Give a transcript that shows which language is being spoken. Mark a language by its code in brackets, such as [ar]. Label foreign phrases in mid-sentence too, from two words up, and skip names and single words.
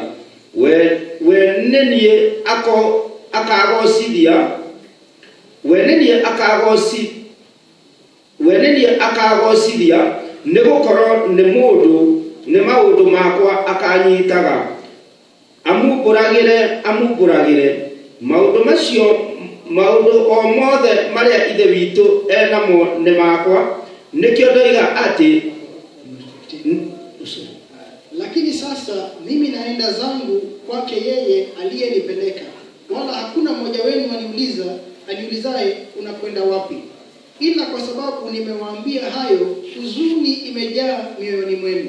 [ki] We nĩniĩ akagocithia, nĩgũkorwo nĩ maũndũ makwa akanyitaga, amumbũragĩre maũndũ o mothe marĩa ithe witũ enamo nĩ makwa. Nikio ndoiga ati, [sw] lakini sasa mimi naenda zangu kwake yeye aliyenipeleka, wala hakuna mmoja wenu aniulizaye unakwenda wapi. Ila kwa sababu nimewaambia hayo, huzuni imejaa mioyoni mwenu.